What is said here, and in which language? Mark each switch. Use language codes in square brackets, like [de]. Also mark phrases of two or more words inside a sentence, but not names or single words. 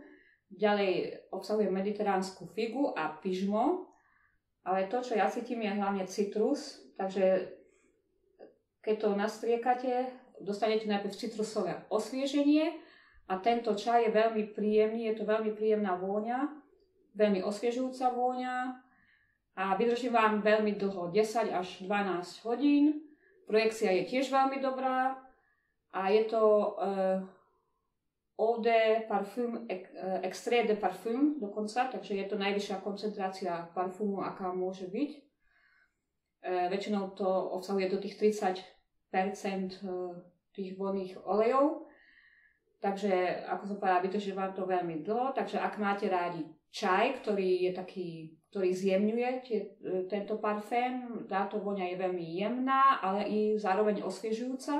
[sk] Ďalej obsahuje mediteránsku figu a pyžmo, ale to, čo ja cítim, je hlavne citrus, takže keď to nastriekate, dostanete najprv citrusové osvieženie a tento čaj je veľmi príjemný, je to veľmi príjemná vôňa, veľmi osviežujúca vôňa a vydrží vám veľmi dlho, 10 až 12 hodín. Projekcia je tiež veľmi dobrá a je to [fr] eau de parfum, extrait de parfum [sk] dokonca, takže je to najvyššia koncentrácia parfumu, aká môže byť. Väčšinou to obsahuje do tých 30% tých voľných olejov. Takže, ako som povedala, vydrží vám to veľmi dlho. Takže ak máte rádi čaj, ktorý zjemňuje tento parfém, táto voňa je veľmi jemná, ale i zároveň osviežujúca.